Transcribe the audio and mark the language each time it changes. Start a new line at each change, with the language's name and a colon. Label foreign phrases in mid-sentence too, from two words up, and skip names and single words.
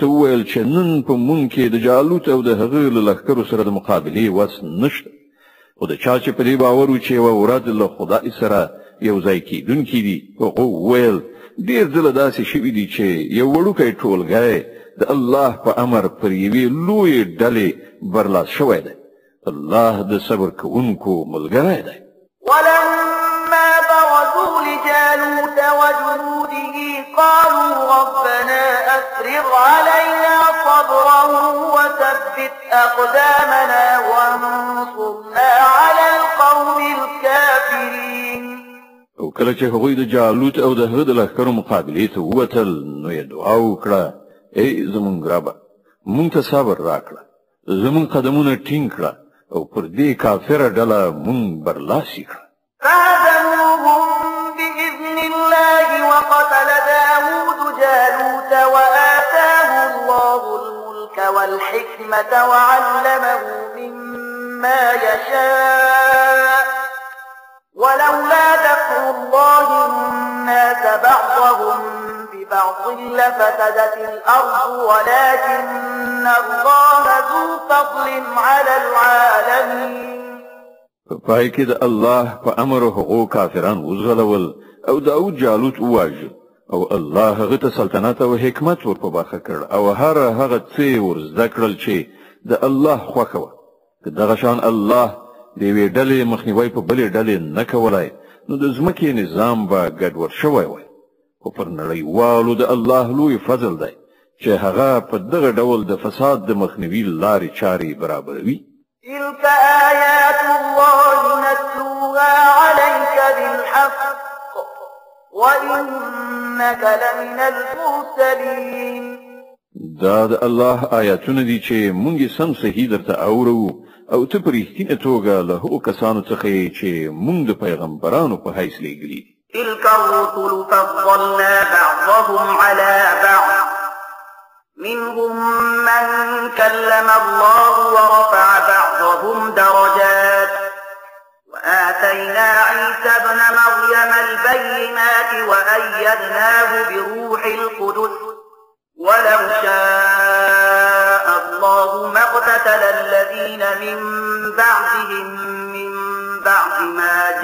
Pashto: وویل چې نن په مونږ کې د جالوت او د هغه له لښکرو سره د مقابله وس نشته او د چا چې په دې باور و چې و وراد له خدای سره یو ځای کېدونکي دي هغه وویل ډېر ځله داسې شوي دي چې یو وړوکی ټولګی د الله په امر پر یوې لویې ډلې برلاس شوی دی الله د صبر کوونکو ملګری دی
Arabic: ولما برزوا لجالوت وجنوده قالوا ربنا أفرغ علينا صبرا وثبت أقدامنا وانصرنا على القوم الكافرين
Pashto: او کله چې هغوی د جالوت او د هغه د لښکرو مقابلې ته ووتل نو یې دعا وکړه ای زمونږ ربه مونږ ته صبر راکړه زمونږ قدمونه ټینګ کړه او پر دې کافره ډله مونږ برلاسي کړه
Arabic: فهزموهم بإذن الله وقتل داود جالوت وآتاه الله الملك والحكمة وعلمه مما يشاء ولولا دفع الله الناس بعضهم ببعض لفسدت الأرض ولكن الله ذو فضل على العالمين
Pashto: پای کې د الله په امر هغو کافران وزغلول او داود جالوت وواژه او الله هغه ته سلطنت او حکمت ور په برخه کړ او هر هغه څه ور زده کړل چې د الله خوښه وه که دغه شان الله د یوې ډلې مخنیوی په بلې ډلې نه کولای نو د ځمکې نظام به ګډوډ شوی وای خو پر نړیوالو د الله لوی فضل دی چې هغه په دغه ډول د فساد د مخنیوي لارې چارې برابروي
Arabic: تلك آيات الله نتلوها عليك بالحق وإنك لمن المرسلين
Pashto: دا د الله آیاتونه دي چې مونږ سم صحیح درته اورو او ته په رښتینه توګه له هغو کسانو څخه چې مونږ د پیغمبرانو په حیث لېږلي
Arabic: تلك الرسل فضلنا بعضهم على بعض منهم من كلم الله ورفع بعضهم درجات وآتينا عيسى ابن مريم البينات وأيدناه بروح القدس ولو شاء الله ما اقتتل الذين من بعدهم من بعد ما